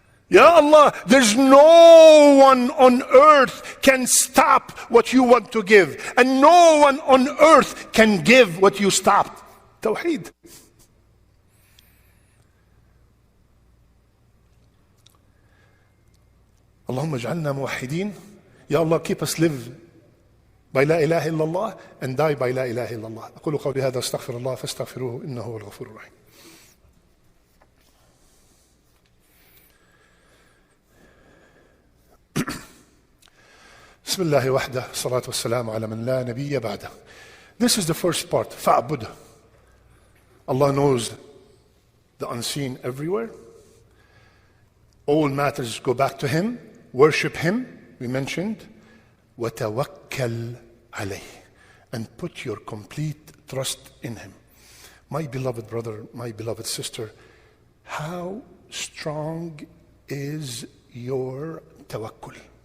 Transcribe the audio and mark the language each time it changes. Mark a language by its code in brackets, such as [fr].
[en] Ya Allah, there's no one on earth can stop what you want to give, and no one on earth can give what you stopped. Tawheed. [ar] Allahumma ij'alna muwahhidin. [en] Ya Allah, keep us live by la ilaha illallah and die by la ilaha illallah. [ar] أقول قولي هذا أستغفر الله فاستغفروه إنه هو الغفور الرحيم. بسم الله وحده الصلاة والسلام على من لا نبي بعده. [en] This is the first part. [ar] فَاعْبُدْ. [en] Allah knows the unseen everywhere. All matters go back to Him. Worship Him, we mentioned. [ar] وَتَوَكَّلْ عَلَيْهِ. [en] And put your complete trust in Him. My beloved brother, my beloved sister, how strong is your tawakkul?